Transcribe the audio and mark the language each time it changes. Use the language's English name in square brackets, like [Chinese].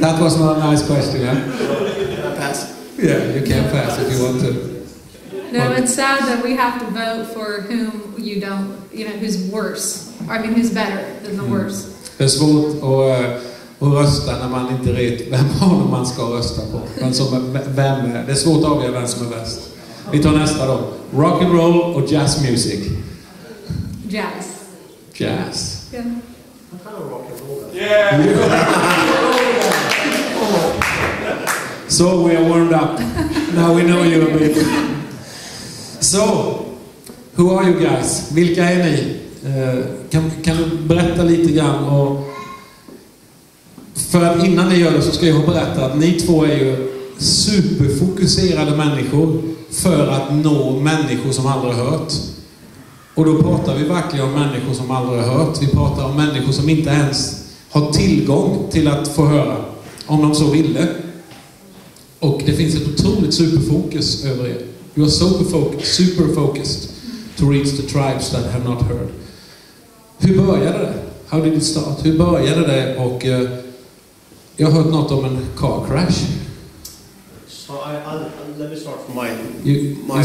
[English] That was not a nice question, huh? Pass. Yeah, you can pass if you want to. No, it's sad that we have to vote for whom who's worse. Who's better than the worst. [Swedish] Det är svårt att rösta när man inte vet vem av man ska rösta på. Det är svårt att avgöra vem som är bäst. Vi tar nästa då. Rock and roll och jazz music? [English] Jazz. Jazz. Yeah. Yeah. So we are warmed up. Now we know you a bit. So, who are you guys? [Swedish] Vilka är ni? Kan du berätta lite grann? Och för att innan ni gör det så ska jag berätta att ni två är ju superfokuserade människor för att nå människor som aldrig har hört. Och då pratar vi verkligen om människor som aldrig har hört. Vi pratar om människor som inte ens har tillgång till att få höra, om de så ville. Och det finns ett otroligt superfokus över er. [English] You are super focused to reach the tribes that have not heard. [Swedish] Hur började det? [English] How did it start? [Swedish] Hur började det? Och jag har hört något om en [English] car crash. So let me start from my view.